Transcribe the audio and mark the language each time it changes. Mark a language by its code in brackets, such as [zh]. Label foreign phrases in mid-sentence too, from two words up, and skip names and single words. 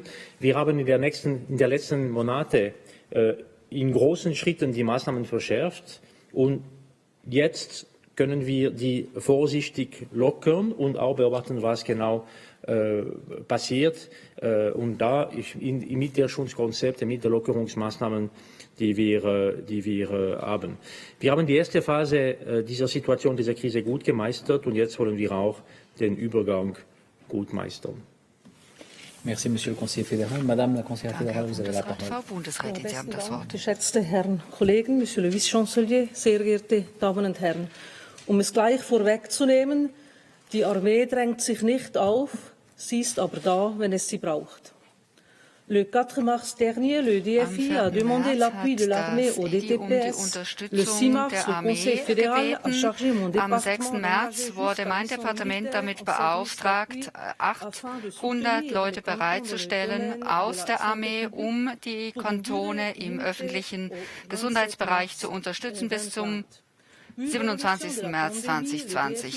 [de] Wir haben in der letzten Monate in großen Schritten die Maßnahmen verschärft und jetzt können wir die vorsichtig lockern und auch beobachten, was genau passiert. Und da mit der Schutzkonzepte, mit den Lockerungsmaßnahmen, die wir haben. Wir haben die erste Phase dieser Situation, dieser Krise gut gemeistert und jetzt wollen wir auch den Übergang gut meistern. [fr] Merci, Monsieur le Conseiller fédéral. Madame la Conseillère fédérale, vous avez la parole. [de] Frau Bundesrätin, Sie haben das Wort. Geschätzte Herren Kollegen, [fr] Monsieur le Vice-Chancelier, [de] sehr geehrte Damen und Herren. Um es gleich vorwegzunehmen, die Armee drängt sich nicht auf, sie ist aber da, wenn es sie braucht. [fr] Le 4 mars dernier, le DFI a demandé l'appui de l'armée au DTPS. Le 6 mars, le Conseil fédéral a chargé mon département. [de] Am 6. März wurde mein Departement damit beauftragt, 800 Leute bereitzustellen aus der Armee, um die Kantone im öffentlichen Gesundheitsbereich zu unterstützen bis zum 27. März 2020.